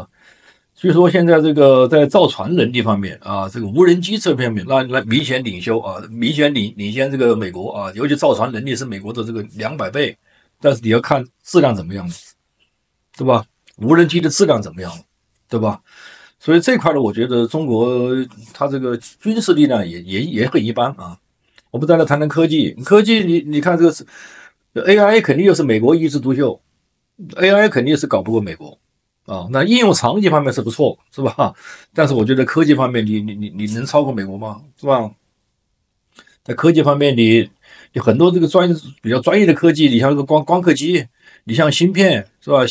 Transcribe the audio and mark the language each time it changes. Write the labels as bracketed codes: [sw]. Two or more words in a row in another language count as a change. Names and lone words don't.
[zh] 據說現在這個在造船能力方面啊，這個無人機這方面那明顯領先啊，明顯領先這個美國啊，尤其造船能力是美國的這個200倍，但是你要看質量怎麼樣，對吧？無人機的質量怎麼樣，對吧？所以這塊呢，我覺得中國它這個軍事力量也很一般啊。我們再來談談科技，你看這個是 AI 肯定又是美國一枝獨秀 ，AI 肯定是搞不過美國啊。那應用場景方面是不錯，是吧？但是我覺得科技方面你能超過美國嗎？是吧？在科技方面你很多这个比較專業的科技，你像這個光刻機，你像芯片是吧？